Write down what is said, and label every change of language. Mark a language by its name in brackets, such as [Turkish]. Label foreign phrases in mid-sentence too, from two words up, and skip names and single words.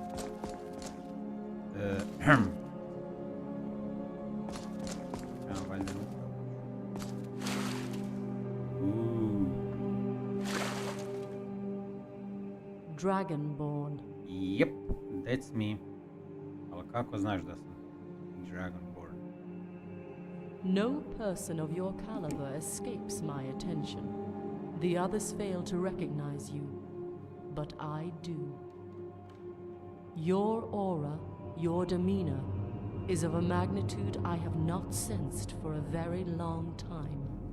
[Croatian] Trebam valjda upravo. Dragonborn. [English] Yep, that's me. [Croatian] Ali kako znaš da sam Dragonborn? [English] No person of your caliber escapes my attention. The others fail to recognize you, but I do. Your aura, your demeanor, is of a magnitude I have not sensed for a very long time.